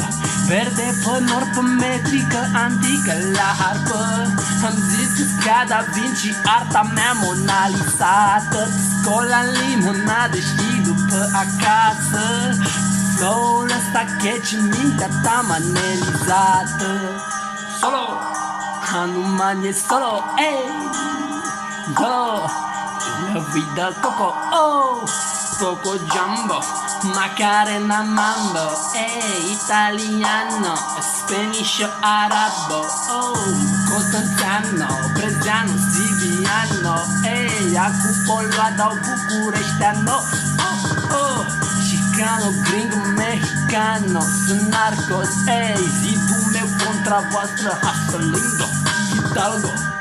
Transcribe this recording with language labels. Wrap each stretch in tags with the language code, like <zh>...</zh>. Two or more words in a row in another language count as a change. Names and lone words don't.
<ro>Verde pe nor, pe metrică antică la harpă. Am zis că-s ca Da Vinci, arta mea monalizată. Scola în limonadă și după acasă. Flow-ul ăsta catchy, mintea ta manelizată.</ro> <es>Solo, Hanuman e solo, ey, yo, la vida coco, oh, poco jumbo, Macarena mambo,</es> <ro>italiano, Spanish arabo, oh, Constanțiano, Brezeanu, Siviano, Acupolo adau bucureșteano, oh, Chicano, gringo, mexicano, sunt narcos, zidul meu contra voastră, hustling-o, Hidalgo.</ro>